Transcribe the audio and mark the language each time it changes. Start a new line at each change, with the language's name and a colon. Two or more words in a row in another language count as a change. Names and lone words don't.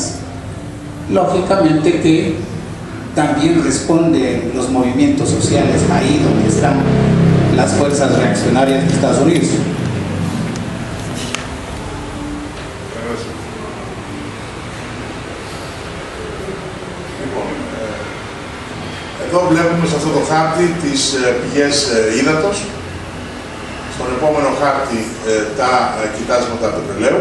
Spanish: Lógicamente que también responden los movimientos sociales ahí donde están las fuerzas reaccionarias de Estados Unidos.
Greek: Εδώ βλέπουμε σε αυτό το χάρτη τις πηγές ύδατος. Στον επόμενο χάρτη τα κοιτάσματα πετρελαίου.